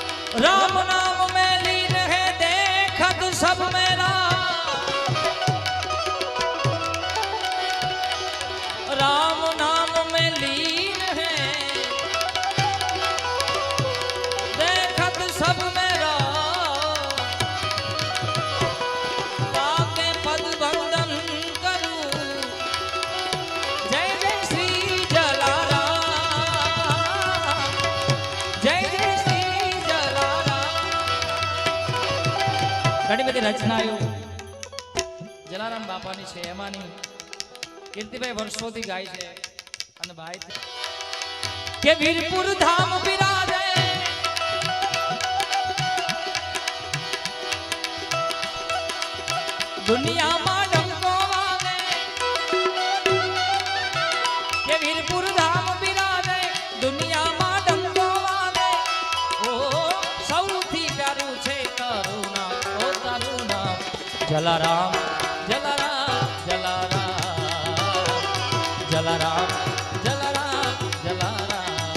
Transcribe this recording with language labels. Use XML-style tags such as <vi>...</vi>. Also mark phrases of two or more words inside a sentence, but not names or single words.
<hi>राम नाम में लीन है देखत सब मेरा, राम नाम में लीन है देखत सब मेरा, ताके पद वंदन करूं जय जय श्री जलाराम, जय जय श्री जलाराम।</hi> <gu>ઘણી બધી રચનાઓ જલારામ બાપાની છે, એમાંની કીર્તિભાઈ વર્ષોથી ગાય છે અને ભાઈ કે વીરપુર ધામ બિરાજે, દુનિયા માં ડંકો વાગે, કે વીરપુર ધામ બિરાજે, દુનિયા માં ડંકો વાગે। ઓ સૌથી પ્યારું છે તારું નામ, ઓ તારું નામ જલારામ જલારામ જલારામ જલારામ જલારામ જલારામ।</gu>